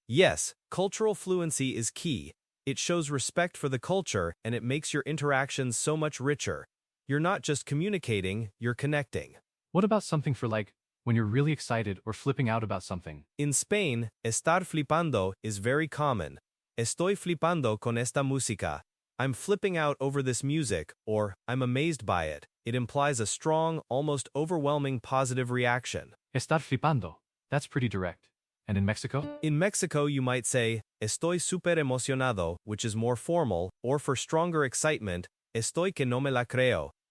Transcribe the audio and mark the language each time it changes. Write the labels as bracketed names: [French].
[English] Yes, cultural fluency is key. It shows respect for the culture, and it makes your interactions so much richer. You're not just communicating, you're connecting. What about something for like, when you're really excited or flipping out about something? In Spain, [Spanish] estar flipando [English] is very common. [Spanish] Estoy flipando con esta música. [English] I'm flipping out over this music, or I'm amazed by it. It implies a strong, almost overwhelming positive reaction. [Spanish] Estar flipando. [English] That's pretty direct. And in Mexico? In Mexico, you might say, [Spanish] estoy súper emocionado, [English] which is more formal, or for stronger excitement, [Spanish] estoy que no me la creo.